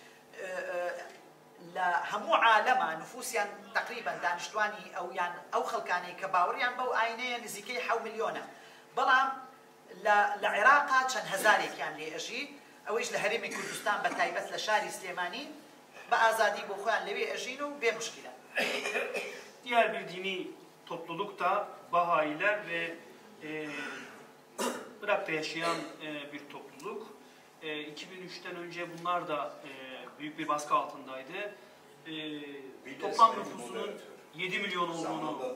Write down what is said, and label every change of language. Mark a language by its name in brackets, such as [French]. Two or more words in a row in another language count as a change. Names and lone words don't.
[Central Kurdish] لە هەموو عالەمە نفوسیان تقریبا دانیشتوانی ئەو خەڵکانەی کە باوەڕیان بەو ئاینەیە نزیکەی 7 ملیۆنە بەڵام لە عێراقا چەند هەزارێکیان لێ ئەژی ئەوەیش لە هەرێمی کوردستان بە تایبەت لە شاری سلێمانی بە ئازادی بۆ خۆیان لەوێ ئەژین و بێ مشکلە. [Turkish] Diğer bir dini topluluk da Bahayiler ve Irak'ta yaşayan bir topluluk. 2003'ten önce bunlar da büyük bir baskı altındaydı. Toplam nüfusunun 7 milyon olduğunu...